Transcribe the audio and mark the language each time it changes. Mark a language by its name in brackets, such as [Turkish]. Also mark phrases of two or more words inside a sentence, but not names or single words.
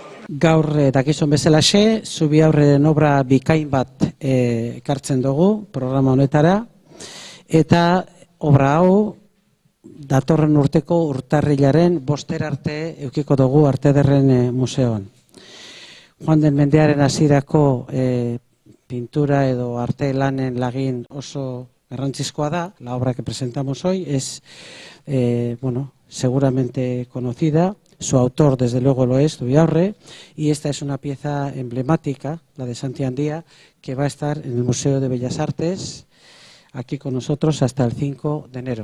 [Basque] Gaur dakizun bezalaxe, Zubiaurreren obra bikain bat ekartzen dugu programa honetara, eta obra hau datorren urteko urtarrilaren 5 arte edukiko dugu Arte Ederren Museoan. Joan den mendearen hasierako pintura edo arte lanen lagin oso garrantzizkoa da. [Spanish] La obra que presentamos hoy es, seguramente conocida. Su autor, desde luego, lo es, Zubiaurre, y esta es una pieza emblemática, la de Santi Andía, que va a estar en el Museo de Bellas Artes, aquí con nosotros hasta el 5 de enero.